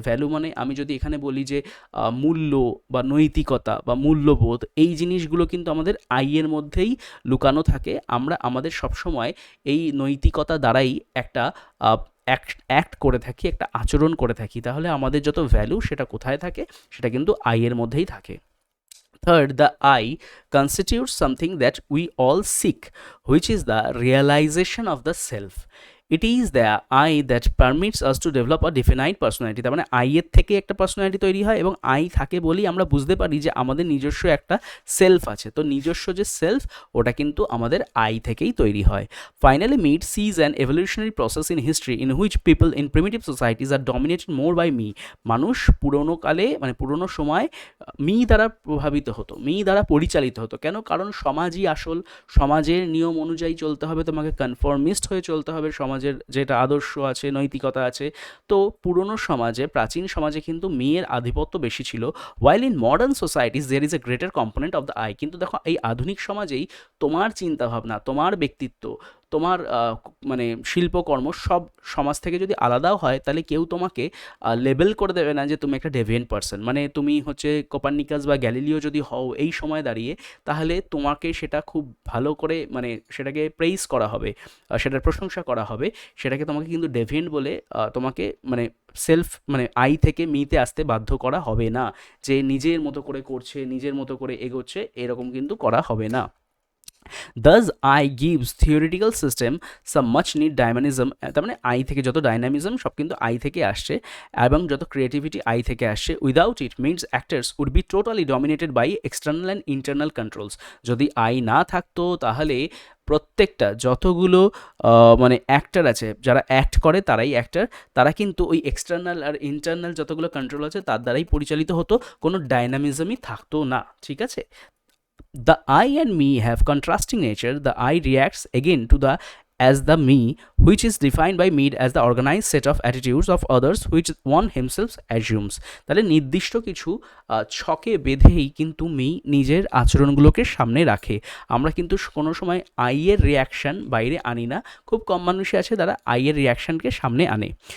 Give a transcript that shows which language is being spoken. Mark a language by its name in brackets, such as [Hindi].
[Bangla] Value মানে আমি যদি এখানে বলি যে মূল্য বা নৈতিকতা বা মূল্যবোধ, এই জিনিসগুলো কিন্তু আমাদের আই এর মধ্যেই লুকানো থাকে। আমরা আমাদের সবসময় এই নৈতিকতা দ্বারাই একটা অ্যাক্ট করে থাকি, একটা আচরণ করে থাকি, তাহলে আমাদের যত ভ্যালু সেটা কোথায় থাকে, সেটা কিন্তু আই এর মধ্যেই থাকে। [English] Third, the I constitutes something that we all seek, which is the realization of the self. It is the I that permits us to develop a definite personality. [Bangla] তার মানে আই এর থেকে একটা পার্সোনালিটি তৈরি হয়, এবং আই থাকে বলেই আমরা বুঝতে পারি যে আমাদের নিজস্ব একটা সেলফ আছে। তো নিজস্ব যে সেলফ, ওটা কিন্তু আমাদের আই থেকেই তৈরি হয়। [English] Finally, Mead sees an evolutionary process in history in which people in primitive societies are dominated more by me. [Bangla] মানুষ পুরোনো কালে, মানে পুরোনো সময় মি দ্বারা প্রভাবিত হতো, মি দ্বারা পরিচালিত হতো। কেন? কারণ সমাজই আসল, সমাজের নিয়ম অনুযায়ী চলতে হবে, তোমাকে কনফর্মিস্ট হয়ে চলতে হবে, সমাজের যেটা আদর্শ আছে, নৈতিকতা আছে। তো পুরনো সমাজে, প্রাচীন সমাজে কিন্তু মেয়ের আধিপত্য বেশি ছিল। [English] While in modern societies there is a greater component of the I. [Bangla] কিন্তু দেখো এই আধুনিক সমাজেই তোমার চিন্তাভাবনা, তোমার ব্যক্তিত্ব, তোমার মানে শিল্পকর্ম সব সমাজ থেকে যদি আলাদাও হয়, তাহলে কেউ তোমাকে লেবেল করে দেবে না যে তুমি একটা ডেভিয়েন্ট পার্সন। মানে তুমি হচ্ছে কোপার্নিকাস বা গ্যালিলিও যদি হও এই সময় দাঁড়িয়ে, তাহলে তোমাকে সেটা খুব ভালো করে, মানে সেটাকে প্রেইজ করা হবে, সেটার প্রশংসা করা হবে, সেটাকে তোমাকে কিন্তু ডেভিয়েন্ট বলে তোমাকে মানে সেলফ, মানে আই থেকে মিতে আসতে বাধ্য করা হবে না, যে নিজের মতো করে করছে, নিজের মতো করে এগোচ্ছে, এরকম কিন্তু করা হবে না। [English] Thus I gives theoretical system some much need dynamism. [Bangla] তার মানে আই থেকে যত ডাইনামিজম সব কিন্তু আই থেকে আসছে, এবং যত ক্রিয়েটিভিটি আই থেকে আসছে। [English] Without it Mead's actors would be totally dominated by external and internal controls. [Bangla] যদি আই না থাকতো তাহলে প্রত্যেকটা যতগুলো মানে অ্যাক্টার আছে, যারা অ্যাক্ট করে তারাই অ্যাক্টার, তারা কিন্তু ওই এক্সটার্নাল আর ইন্টারনাল যতগুলো কন্ট্রোল আছে তার দ্বারাই পরিচালিত হতো, কোনো ডাইনামিজমই থাকতো না, ঠিক আছে। [English] The I and me have contrasting nature. The I reacts again to the as the me, which is defined by Mead as the organized set of attitudes of others which one himself assumes. [Bangla] তাহলে নির্দিষ্ট কিছু ছকে বেঁধেই কিন্তু me নিজের আচরণগুলোকে সামনে রাখে। আমরা কিন্তু কোনো সময় আই এর রিয়াকশান বাইরে আনি না, খুব কম মানুষই আছে যারা আই এর রিয়াকশানকে সামনে আনে।